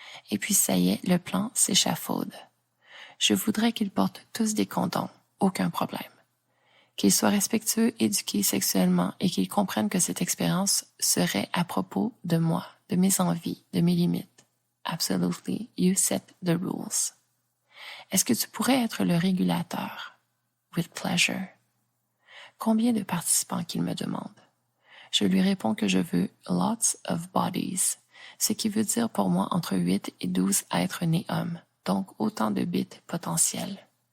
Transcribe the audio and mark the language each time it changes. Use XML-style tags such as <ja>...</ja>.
<fr>Et puis ça y est, le plan s'échafaude. Je voudrais qu'ils portent tous des condoms, aucun problème. Qu'ils soient respectueux, éduqués sexuellement et qu'ils comprennent que cette expérience serait à propos de moi, de mes envies, de mes limites.</fr> <en>Absolutely, you set the rules.</en> <fr>Est-ce que tu pourrais être le régulateur?</fr> <en>With pleasure.</en> <fr>Combien de participants qu'il me demande? Je lui réponds que je veux</fr> <en>lots of bodies,</en> <fr>ce qui veut dire pour moi entre 8 et 12 êtres nés hommes, donc autant de bits potentiels.</fr>